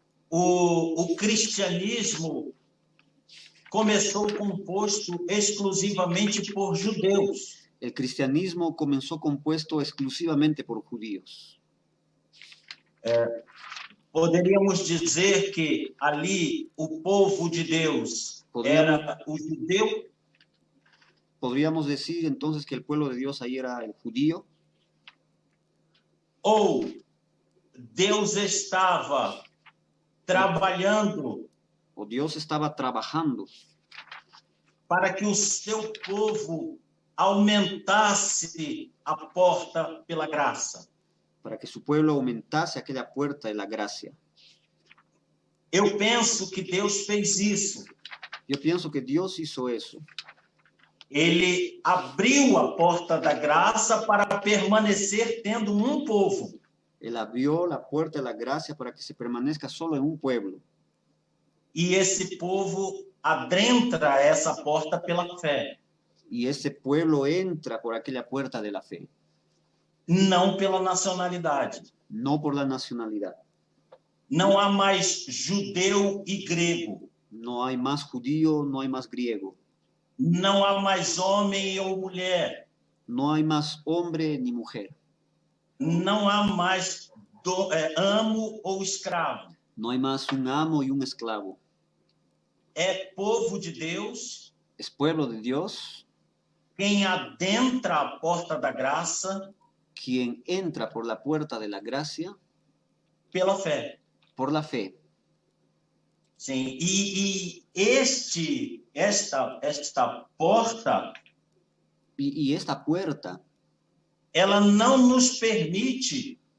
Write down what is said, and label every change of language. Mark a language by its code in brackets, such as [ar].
[pt] o cristianismo começou composto exclusivamente por judeus. [es] El cristianismo comenzó compuesto exclusivamente por judíos. [pt] Poderíamos dizer que ali o povo de Deus era o judeu. [es] Podríamos decir entonces que el pueblo de Dios ahí era el judío. [pt] Ou Deus estava trabalhando [es] O Dios estaba trabajando [pt] para que o seu povo aumentasse a porta pela graça. [es] para que su pueblo aumentase aquella puerta de la gracia. [pt] Eu penso que Deus fez isso. [es] Yo pienso que Dios hizo eso. [pt] Ele abriu a porta da graça para permanecer tendo um povo. [es] Él abrió la puerta de la gracia para que se permanezca solo en un pueblo. [pt] E esse povo adentra essa porta pela fé, [es] Y ese pueblo entra por aquella puerta de la fe, [pt] não pela nacionalidade. [es] no por la nacionalidad. [pt] Não há mais judeu e grego. [es] No hay más judío, no hay más griego. [pt] Não há mais homem ou mulher. [es] No hay más hombre ni mujer. [pt] Não há mais amo ou escravo. [es] No hay más un amo y un esclavo. [pt] É povo de Deus. [es] Es pueblo de Dios. [pt] Quem adentra a porta da graça. [es] Quien entra por la puerta de la gracia. [pt] Pela fé. [es] Por la fe. [pt] Sim. E esta porta. [es] Y esta puerta. [pt] Ela não nos permite.